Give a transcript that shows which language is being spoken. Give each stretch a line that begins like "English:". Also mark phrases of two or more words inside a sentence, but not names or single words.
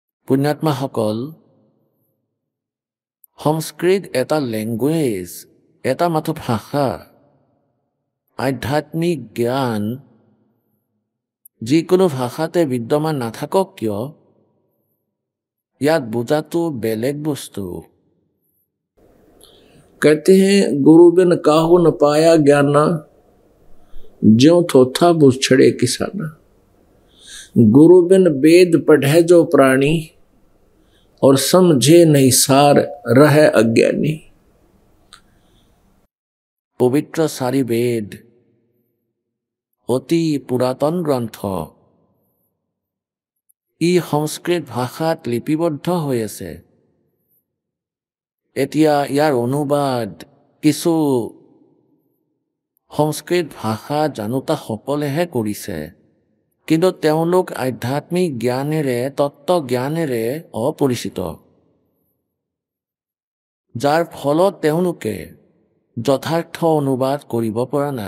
Assamese: পুণ্যাত্মাসকল, সংস্কৃত এটা লেংগুৱেজ, এটা মাথো ভাষা। আধ্যাত্মিক জ্ঞান যিকোনো ভাষাতে বিদ্যমান নাথাকক কিয়, ইয়াত বুজাটো বেলেগ বস্তু।
Hindi: कहते हैं गुरु बिन काहू न पाया ज्ञाना, ज्यों थोथा बुछड़े किसाना। गुरु बिन वेद पढ़े जो प्राणी, और समझे नहीं सार रहे अज्ञानी।
Assamese: পবিত্ৰ 4 বেদ অতি পুৰাতন গ্ৰন্থ। ই সংস্কৃত ভাষাত লিপিবদ্ধ হৈ আছে। এতিয়া ইয়াৰ অনুবাদ কিছু সংস্কৃত ভাষা জানোতাসকলেহে কৰিছে, কিন্তু তেওঁলোক আধ্যাত্মিক জ্ঞানেৰে, তত্ত্বজ্ঞানেৰে অপৰিচিত, যাৰ ফলত তেওঁলোকে যথাৰ্থ অনুবাদ কৰিব পৰা নাই।